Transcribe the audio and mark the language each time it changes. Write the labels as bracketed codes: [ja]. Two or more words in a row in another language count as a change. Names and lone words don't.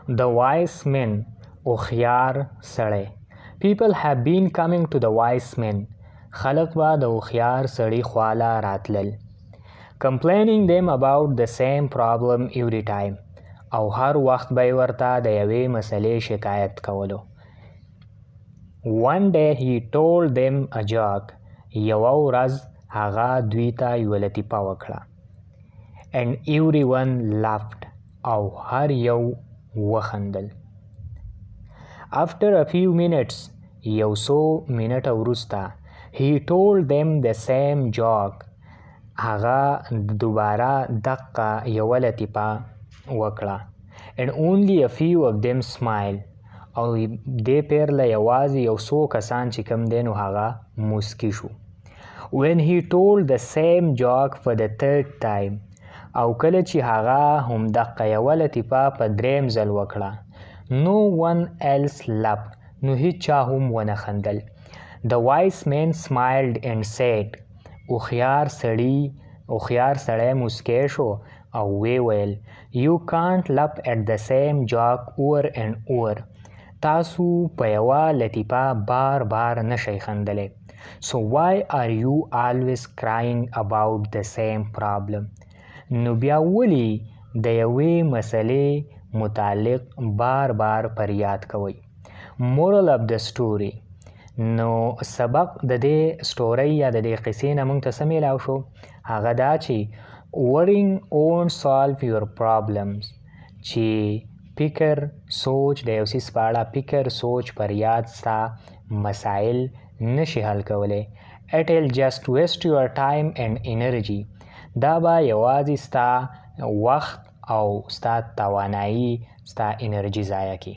[en] The wise men, [ps] هوښیار سړی. [en] People have been coming to the wise men. [ps] خلق به د هوښیار سړي خواله راتلل. [en] Complaining them about the same problem every time. [ps] او هر وخت به یې ورته د یوې مسلې شکایت کولو. [en] One day he told them a joke. [ps] یوه ورځ هغه دوی ته یوه لطیفه وکړه. [en] And everyone laughed. [ps] او هر یو وخندل. [en] After a few minutes, [ps] یو څو منټه وروسته, [en] he told them the same joke. [ps] هغه دوباره دقه یوه لطیفه وکړه. [en] And only a few of them smiled. [ps] او دې پیرله یوازې یو څو کسان چې کوم دی نو هغه موسکی شو. [en] When he told the same joke for the third time. [ps] او کله چې هغه همدقه یوه لطیفه په دریم ځل وکړه. [en] No one else laughed. [ps] نو هیچا هم ونه خندل. [en] The wise man smiled and said. [ps] هوښیار سړی موسکی شو او وی ویل [en] You can't laugh at the same joke over and over. [ps] تاسو په یوه لطیفه بار بار نشئ خندلی. [en] So why are you always crying about the same problem? [ps] نو بیا ولې د یوې مسلې متعلق بار بار فریاد کوئ. [en] Moral of the story. [ps] نو سبق د دې سټورۍ یا د دې قصې نه موږ ته څه میلاو شو؟ هغه دا چې [en] worrying won't solve your problems. [ps] چې فکر سوچ د یو څیز په اړه فکر سوچ فریاد ستا مسایل نشي حل کولی. [en] It'll just waste your time and energy. [ps] دا به یوازې ستا وخت او ستا توانایي ستا انرژي ضایع کړي.